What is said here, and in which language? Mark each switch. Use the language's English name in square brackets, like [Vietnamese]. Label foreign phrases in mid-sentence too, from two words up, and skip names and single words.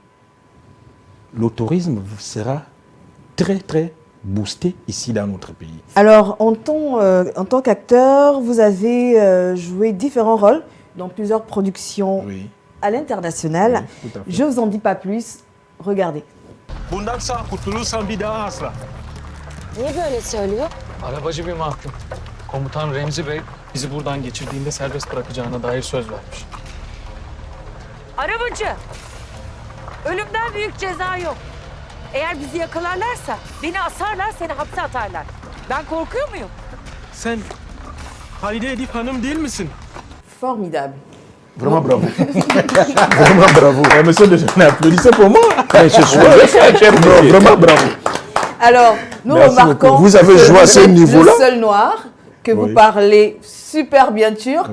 [French] Le tourisme sera très, très boosté ici dans notre pays. Alors, en tant qu'acteur, vous avez joué différents rôles dans plusieurs productions à l'international. Je ne vous en dis pas plus. Regardez. [Turkish] Niye böyle söylüyor? Arabacı bir mahkum. Komutan Remzi Bey bizi buradan geçirdiğinde serbest bırakacağına dair söz vermiş. Arabacı! Ölümden büyük ceza yok. Eğer bizi yakalarlarsa beni asarlar, seni hapse atarlar. Ben korkuyor muyum? Sen Halide Edip Hanım değil misin? [French] Formidable. Vraiment bravo. Vraiment bravo. Monsieur Dejeune, applaudissez pour moi. Vraiment bravo. Alors, nous remarquons vous avez joué à ce niveau-là. Le seul noir, que vous parlez super bien turc.